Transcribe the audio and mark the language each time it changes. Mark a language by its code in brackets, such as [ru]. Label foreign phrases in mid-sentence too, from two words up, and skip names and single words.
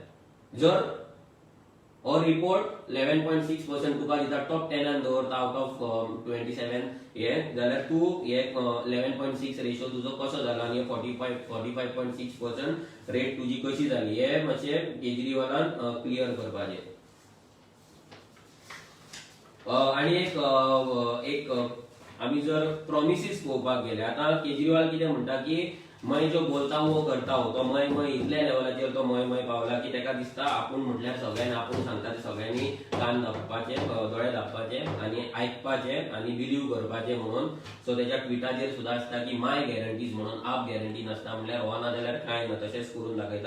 [kok] जर हो रिपोर्ट 11.6% तुका दिता टॉप 10 दवरता [en] out of [kok] 27 हे, जाल्यार तू हे 11.6 रेशो तुजो कसो जाला आनी 45.6% रेट तुजी कशी जाली हे मातशें केजरीवालान क्लियर करपाचें. आनी एक आमी जर प्रॉमिसीस पळोवपाक गेले, आता केजरीवाल कितें म्हणटा की [hi] मैं जो बोलता हूं वो करता हूं. [kok] तो मैं इतल्या लेवलाचेर तो मैं पावला की तेका दिसता आपूण म्हटल्यार सगळ्यांनी आपूण सांगता ते सगळ्यांनी कान धांपपाचे, दोळे धांपपाचे आनी आयकपाचे आनी बिलीव करपाचे म्हणून. सो तेच्या ट्विटाचेर सुद्दां आसता की [en] my guarantees [kok] म्हणून, आप गॅरंटी नासता म्हटल्यार हो ना जाल्यार कांय ना तशेंच करून दाखयता.